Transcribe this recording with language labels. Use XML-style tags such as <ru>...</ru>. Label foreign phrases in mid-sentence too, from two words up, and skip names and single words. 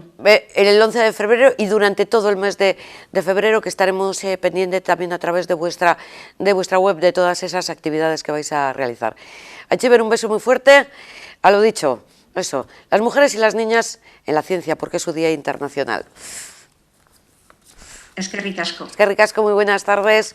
<es>El 11 de febrero y durante todo el mes de febrero, que estaremos pendientes también a través de vuestra web de todas esas actividades que vais a realizar. Aichiber, un beso muy fuerte, a lo dicho. Eso, las mujeres y las niñas en la ciencia, porque es su Día Internacional.</es> <eu>Eskerrik asko. Eskerrik asko,</eu> <es>muy buenas tardes.</es>